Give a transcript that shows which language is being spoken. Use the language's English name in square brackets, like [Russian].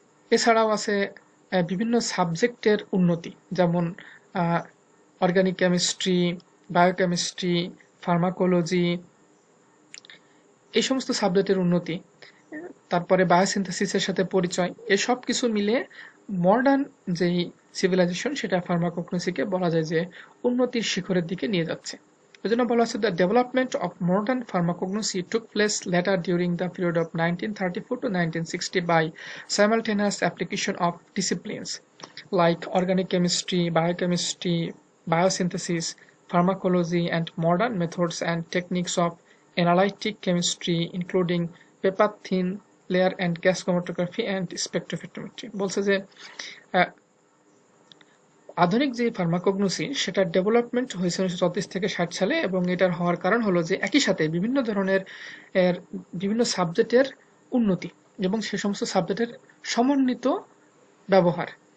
[Bangla] এছাড়াও আছে বিভিন্ন সাবজেক্টের উন্নতি, যেমন অর্গানিক কেমিস্ট্রি, বায়োকেমিস্ট্রি, ফার্মাকোলজি, এই সমস্ত সাবজেক্টের উন্নতি। তারপরে বায়োসিনথেসিসের সাথে পরিচয়, এসব কিছু মিলে মডার্ন যেই সিভিলাইজেশন, সেটা ফার্মাকোগনোসিকে বলা যায় যে উন্নতির শিখরের দিকে নিয়ে যাচ্ছে। এজন্য বলা হচ্ছে [English] The development of modern pharmacognosy took place later during the period of 1934 to 1960 by simultaneous application of disciplines like organic chemistry, biochemistry, biosynthesis, pharmacology, and modern methods and techniques of analytic chemistry, including paper thin layer and gas chromatography and spectrophotometry. [Bangla] বলছে যে আধুনিক যে pharmacognosy সেটার development হয়েছে 1934 থেকে 60 সালে, এবং এটার হওয়ার কারণ হলো যে একই সাথে বিভিন্ন ধরনের বিভিন্ন সাবজেক্টের উন্নতি এবং সে সমস্ত সাবজেক্টের সমন্বিত ব্যবহার।